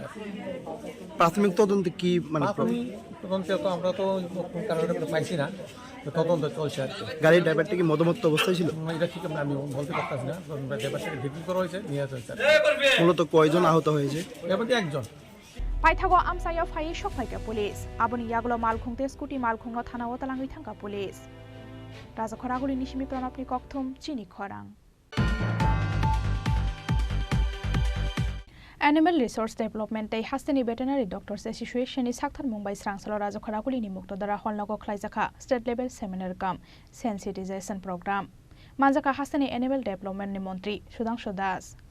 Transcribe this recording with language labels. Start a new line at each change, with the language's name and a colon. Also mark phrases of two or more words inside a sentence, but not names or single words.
Bangla: প্রাথমিক তদন্তে কি মানে তদন্তে তো আমরা তো কারণে পাইছি না তদন্ত চলছে আর কি গাড়ির ড্রাইভারটা কি মদমত্ত অবস্থায় ছিল এটা ঠিক আমি বলতে পারতাছি না ড্রাইভারটাকে ভিত্তি করা হয়েছে নিয়ে আসা হয়েছে মূলত কয়জন আহত হয়েছে এবার একজন
Kok Borok: Paithago amsayo phai shokhaika police aboni yaglo malkhungte scooty malkhungno thanao talangai thangka police Raja khoraguli nishimi pranapni kokthum chini khorang Animal Resource Development tei hasteni veterinary doctors association ni sakthar Mumbai srangsalo Raja khoraguli ni muktodara holnago khlaijaka
English: state level seminar
Kok Borok: kam
English: sensitization program
Kok Borok: manjaka hasteni animal development ni montri Sudhanshu Das